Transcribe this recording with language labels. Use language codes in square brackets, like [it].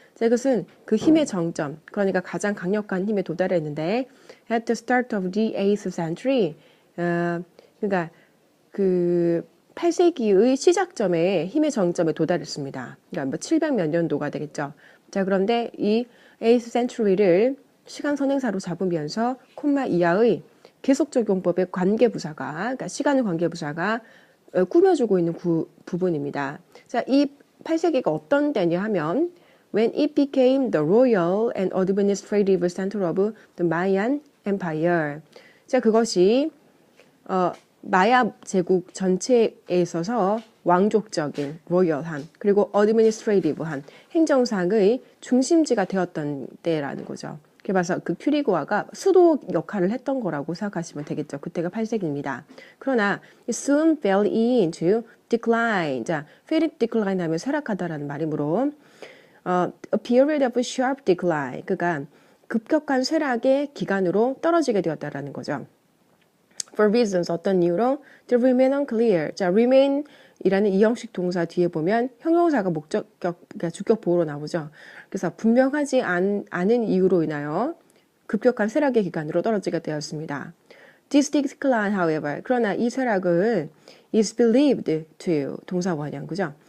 [ko] 자, 이것은 그 힘의 정점, 그러니까 가장 강력한 힘에 도달했는데, [en] at the start of the 8th century, [ko] 그러니까 그 8세기의 시작점에 힘의 정점에 도달했습니다. 그러니까 뭐 700몇 년도가 되겠죠. 자, 그런데 이 [en] 8th century [ko] 를 시간 선행사로 잡으면서 콤마 이하의 계속적용법의 관계부사가, 그러니까 시간의 관계부사가 꾸며주고 있는 부분입니다. 자, 이 8세기가 어떤 때냐 하면 [en] when it became the royal and administrative center of the Mayan Empire. [ko] 자, 그것이 마야 제국 전체에 있어서 왕족적인 로열한 그리고 administrative한 행정상의 중심지가 되었던 때라는 거죠. 그래서 그 키리구아가 수도 역할을 했던 거라고 생각하시면 되겠죠. 그때가 8세기입니다. 그러나 [en] soon fell into decline. [ko] 자, [en] fell into decline [ko] 하면 쇠락하다라는 말이므로 [en] a period of sharp decline. [ko] 그러니까 급격한 쇠락의 기간으로 떨어지게 되었다라는 거죠. [en] For reasons [ko] 어떤 이유로 [en] the remain unclear. [ko] 자, remain 이라는 이형식 동사 뒤에 보면 형용사가 그러니까 주격 보호로 나오죠. 그래서 분명하지 않은 이유로 인하여 급격한 쇠락의 기간으로 떨어지게 되었습니다. [en] This decline, however, [ko] 그러나 이 쇠락은 [en] is believed to [ko] 동사 원형, 그죠?